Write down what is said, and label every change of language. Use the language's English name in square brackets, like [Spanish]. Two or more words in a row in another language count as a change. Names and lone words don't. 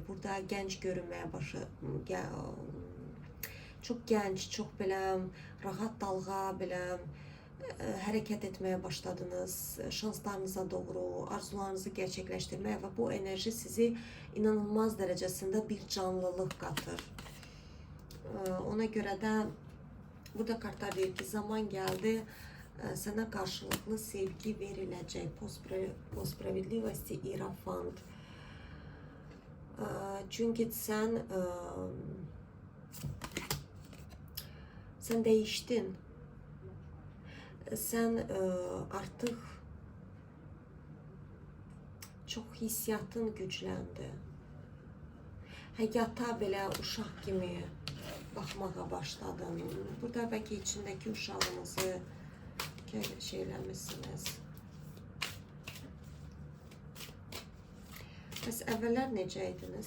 [Azerbaijani] Burada gənc görünməyə [Turkish] çok genç, çok [Azerbaijani] belə rahat dalğa, belə hərəkət etməyə başladınız, şanslarınıza doğru, arzularınızı gerçəkləşdirməyə və bu enerji sizi inanılmaz dərəcəsində bir canlılıq qatır. Ona görə də burada kartlar deyir ki, zaman gəldi, [Turkish] sana karşılıklı sevgi veriləcək. [Russian] По справедливости Иерофант. [Turkish] Çünkü sen değiştin. Sen artık çok hissiyatın gücləndi. [Azerbaijani] Həyata belə uşaq kimi baxmağa başladın. Burada bəlkə içindəki uşağınızı şeyləmişsiniz. Bəs əvvəllər necəydiniz?